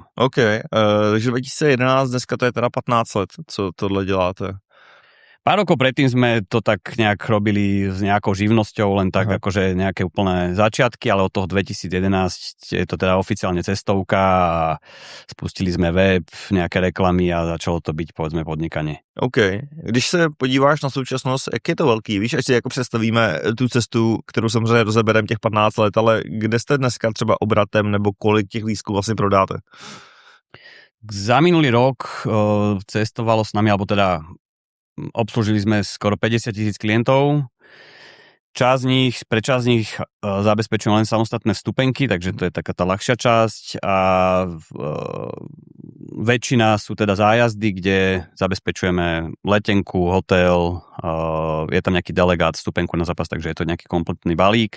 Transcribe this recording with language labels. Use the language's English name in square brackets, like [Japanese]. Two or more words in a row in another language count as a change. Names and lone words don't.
[Czech] OK, takže 2011, dneska to je teda 15 let, co tohle děláte. [Slovak] Pár rokov predtým sme to tak nejak robili s nejakou živnosťou, len tak akože nejaké úplné začiatky, ale od toho 2011 je to teda oficiálne cestovka a spustili sme web, nejaké reklamy a začalo to byť, povedzme, podnikanie. [Czech] OK. Když se podíváš na současnost, jak je to velký, víš, až si jako představíme tu cestu, kterou samozřejmě rozebereme těch 15 let, ale kde jste dneska třeba obratem nebo kolik těch lístků vlastně prodáte? [Slovak] Za minulý rok cestovalo s nami, alebo teda obslužili sme skoro 50 000 klientov. Pre časť z nich zabezpečujem len samostatné vstupenky, takže to je taká tá ľahšia časť a väčšina sú teda zájazdy, kde zabezpečujeme letenku, hotel, je tam nejaký delegát, vstupenku na zápas, takže je to nejaký kompletný balík.